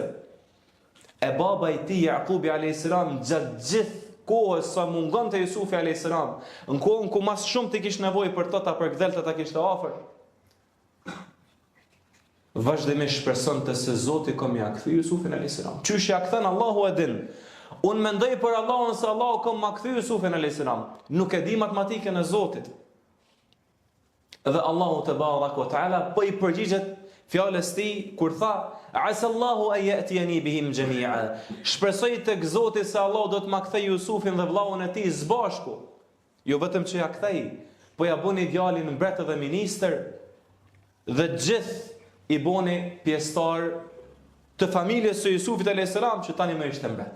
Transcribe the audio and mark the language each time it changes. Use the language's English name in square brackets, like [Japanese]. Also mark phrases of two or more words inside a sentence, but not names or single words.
[Albanian] E baba i tij Jakubi [Arabic] عليه السلام [Albanian] gjatë gjithë kohës sa mungonte Yusufi [Arabic] عليه السلام, [Albanian] në kohën ku mas shumë ti kishte nevojë për to ta përkthel ta kishte afër, vazhdimisht shpresonte se Zoti ka më kthy Yusufin [Arabic] عليه السلام. [Albanian] Çysh ja kthen Allahu e din. Unë mendoj për Allahun se Allahu ka më kthy Yusufin [Arabic] عليه السلام. [Albanian] Nuk e di matematikën e Zotit. Dhe Allahu [Arabic] تبارك وتعالى [Albanian] po i përgjigjet fjalës tij kur tha [Arabic] عسى الله أن يأتيني بهم جميعا. [Albanian] Shpresoj tek Zoti se Allahu do të më kthej Yusufin dhe vllahun e tij së bashku. Jo vetëm që ja kthej, po ja bëni djalin mbret dhe ministër dhe gjithë i boni pjesëtar të familjes së Yusufit [Arabic] عليه السلام [Albanian] që tani më ishte mbret.